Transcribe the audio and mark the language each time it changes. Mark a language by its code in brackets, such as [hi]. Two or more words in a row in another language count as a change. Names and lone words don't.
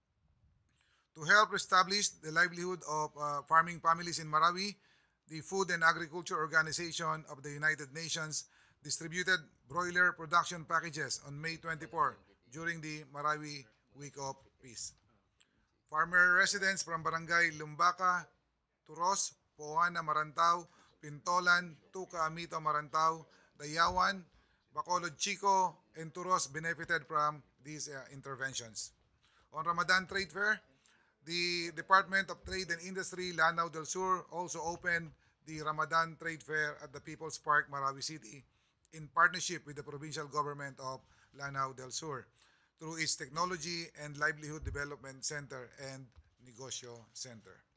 [en] To help establish the livelihood of farming families in Marawi, the Food and Agriculture Organization of the United Nations distributed broiler production packages on May 24 during the Marawi Week of Peace. Farmer residents from Barangay Lumbaka, Turos, Poana, Marantao, Pintolan, Tuca, Amito, Marantao, Dayawan, Bacolod, Chico, and Turos benefited from these interventions. On Ramadan Trade Fair, the Department of Trade and Industry, Lanao del Sur, also opened the Ramadan Trade Fair at the People's Park, Marawi City, in partnership with the Provincial Government of Lanao del Sur through its Technology and Livelihood Development Center and Negosyo Center.